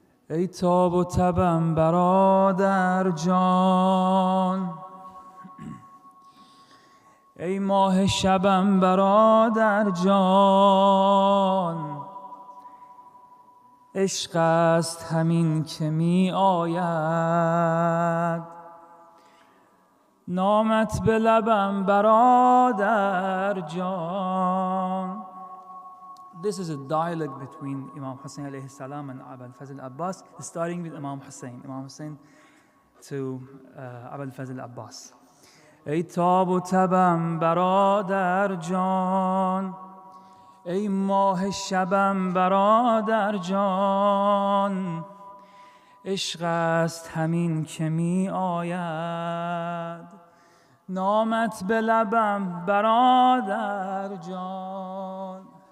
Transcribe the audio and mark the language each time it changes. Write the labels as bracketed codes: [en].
[fa] ای تاب و تبم برادر جان، ای ماه شبم برادر جان، عشق است همین که می آید، نامت به لبم برادر جان. [en] This is a dialogue between Imam Hussein alayhi salam and Abul Fadhl Abbas, starting with Imam Hussein to Abul Fadhl Abbas. [fa] ای تاب و تبم برادر جان، ای ماه شبم برادر جان، عشق است همین که می آید، نامت به لبم برادر جان.